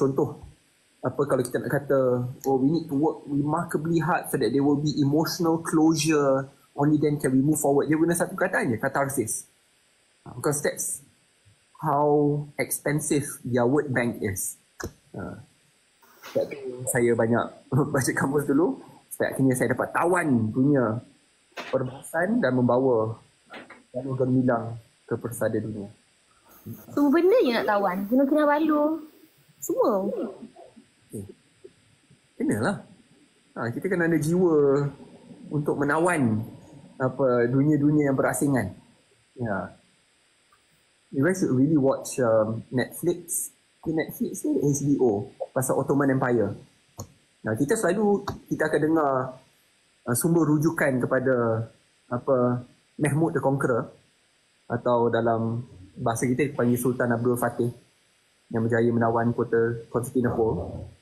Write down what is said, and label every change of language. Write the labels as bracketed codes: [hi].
[ms] Contoh, kalau kita nak kata, [en] we need to work remarkably hard so that there will be emotional closure, only then can we move forward. [ms] Dia guna satu kataan je, [en] catharsis. Because that's how expensive their word bank is. [ms] Saya banyak baca kamus dulu, sampai akhirnya saya dapat tawan dunia perbahasan dan membawa Jalur Gemilang ke persada dunia. Semua benda je nak tawan. Kena balu. Semua. Kenalah. Kita kena ada jiwa untuk menawan dunia-dunia yang berasingan. [en] You guys should really watch Netflix. [ms] Netflix ni HBO pasal Ottoman Empire. Kita akan dengar sumber rujukan kepada Mahmud the Conqueror, atau dalam bahasa kita panggil Sultan Abdul Fatih yang berjaya menawan kota Constantinople.